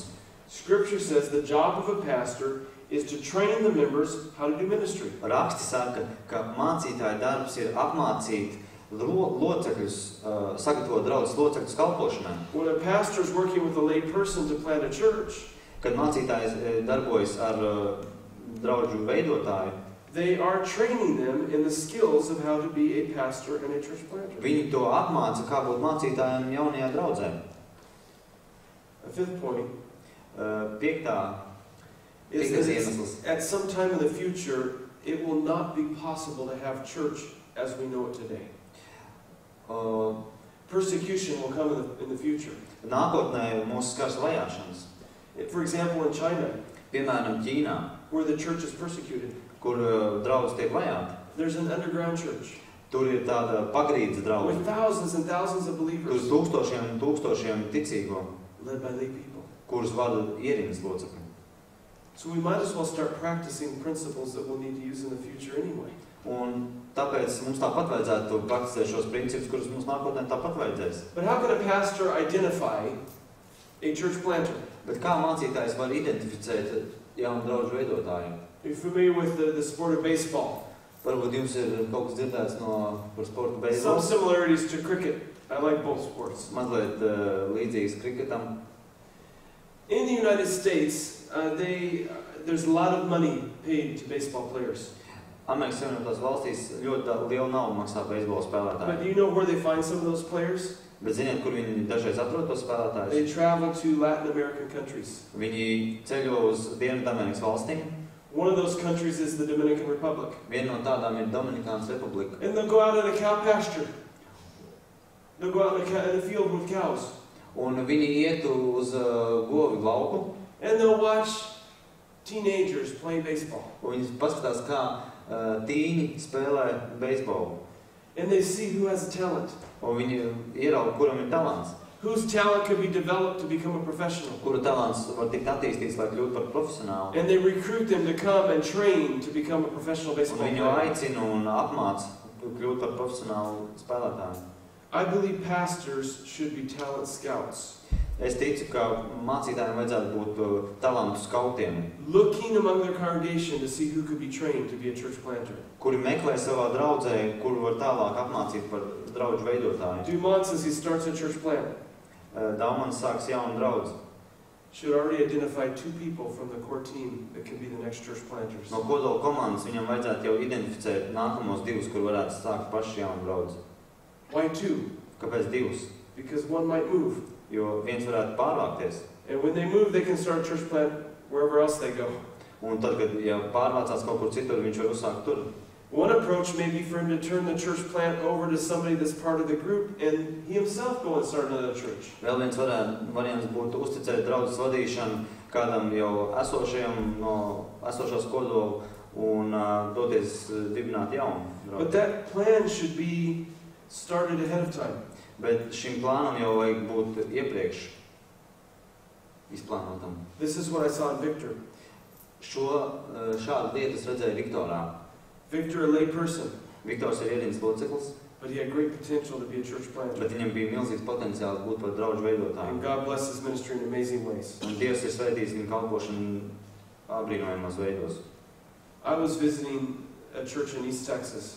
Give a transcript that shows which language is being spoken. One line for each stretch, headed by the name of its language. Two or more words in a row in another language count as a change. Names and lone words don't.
English: Scripture says the job of a pastor is to train the members how to do ministry.
Latvian: Raksti saka, ka mācītāja darbs ir apmācīt locekļus, sagatavot draudzes locekļus kalpošanai.
English: When a pastor is working with a lay person to plant a church,
Latvian: kad mācītājs darbojas ar draudžu veidotāju,
English: they are training them in the skills of how to be a pastor and a church planter.
Latvian: Viņi to apmāca, kā būt mācītājiem jaunajā draudzē.
English: A fifth point is that at some time in the future, it will not be possible to have church as we know it today. Persecution will come in the future.
Latvian: Nākotnē mūs skars vajāšanas.
English: For example, in China,
Latvian: piemēram, Ķīnā,
English: where the church is persecuted,
Latvian: kur draudz tiek vajāti,
English: there's an underground church.
Latvian: Tur ir tāda pagrīdes draudze.
English: With thousands and thousands of believers.
Latvian: Tur tūkstošiem un tūkstošiem ticīgo.
English: Led by lay people.
Latvian: Kurus vada ierīnas locekļi.
English: So we might as well start practicing principles that we'll need to use in the future anyway.
Latvian: Un tāpēc mums tāpat vajadzētu praktizēt šos principus, kurus mums nākotnē tāpat vajadzēs.
English: But how can a pastor identify a church planter?
Latvian: Bet kā mācītājs var identificēt jaunu draudžu veidotāju?
English: Are you familiar with the sport of baseball?
Latvian: Varbūt jums ir kaut kas dzirdēts par sportu beisbolu.
English: Some similarities to cricket. I like both sports.
Latvian: Mazliet līdzīgs kriketam.
English: In the United States, there's a lot of money paid to baseball players.
Latvian: Amerikas Savienotās valstīs ļoti liela nauda maksā beisbola spēlētāji.
English: But do you know where they find some of those players?
Latvian: Bet ziniet, kur viņi dažreiz atrod tos spēlētājus?
English: They travel to Latin American countries.
Latvian: Viņi ceļo uz Dienvidamerikas valstīm.
English: One of those countries is the Dominican Republic.
Latvian: Viena no tādām ir Dominikānas Republika.
English: And they'll go out in a cow pasture. They'll go out in a field with cows.
Latvian: Un viņi iet uz govi lauku.
English: And they'll watch teenagers play baseball.
Latvian: Un viņi paskatās, kā tīņi spēlē beisbolu.
English: And they see who has talent.
Latvian: Un viņi ierauga, kuram ir talants.
English: Whose talent could be developed to become a professional.
Latvian: Kura talants var tikt attīstīts, lai kļūtu par profesionālu.
English: And they recruit them to come and train to become a professional baseball player.
Latvian: Un viņu aicina un apmāca kļūt par profesionālu spēlētāju.
English: I believe pastors should be talent scouts.
Latvian: Es ticu, ka mācītājiem vajadzētu būt talantu skautiem.
English: Looking among their congregation to see who could be trained to be a church planter.
Latvian: Kuri meklē savā draudzē, kuru var tālāk apmācīt par draudžu veidotāju.
English: Dumont says he starts a church plant.
Latvian: Daumans sāks jaunu draudzi.
English: Should already identify 2 people from the core team that can be the next church planters.
Latvian: No kodola komandas viņam vajadzētu jau identificēt nākamos 2, kur varētu sākt paši jaunu draudzi.
English: Why 2?
Latvian: Kāpēc 2?
English: Because one might move.
Latvian: Jo viens varētu pārvākties.
English: And when they move, they can start a church plant wherever else they go.
Latvian: Un tad, kad pārvācās kaut kur citur, viņš var uzsākt tur.
English: One approach may be for him to turn the church plant over to somebody that's part of the group and he himself go and start another church.
Latvian: Vēl viens variants būtu uzticēt draudzes vadīšanu kādam jau esošās kodolu un doties dibināt jaunu draudzi.
English: But that plan should be started ahead of time.
Latvian: Bet šim plānam jau vajag būt iepriekš izplānotam.
English: This is what I saw in Victor.
Latvian: Šādu lietu es redzēju Viktorā.
English: Victor, a lay person.
Latvian: Viktors ir ierīnas loceklis,
English: but he had great potential to be a church planter.
Latvian: Bet viņam bija milzīgs potenciāls būt par draudžu veidotāju.
English: And God bless his ministry in amazing ways.
Latvian: Un Dievs ir svētījis viņa kalpošanu apbrīnojamos veidos.
English: I was visiting a church in East Texas.